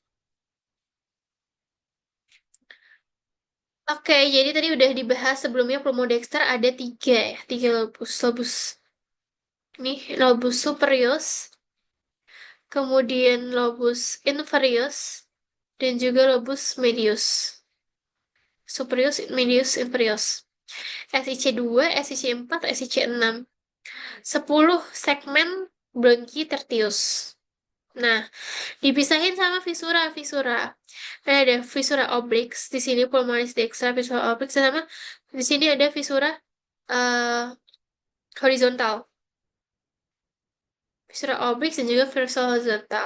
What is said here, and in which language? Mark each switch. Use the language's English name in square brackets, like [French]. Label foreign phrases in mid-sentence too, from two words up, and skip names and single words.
[Indonesian] Oke, jadi tadi udah dibahas sebelumnya pulmodexter ada tiga ya, tiga lobus. Lobus nih, lobus superius, kemudian lobus inferius, dan juga lobus medius. Superius, medius, inferius. SIC2, SIC4, SIC6. 10 segmen bronki tertius. Nah, dipisahin sama visura, visura. Ada visura oblix di sini pulmonalis dextra, visura oblix sama di sini ada visura eh, horizontal. Visura oblix dan juga visura horizontal.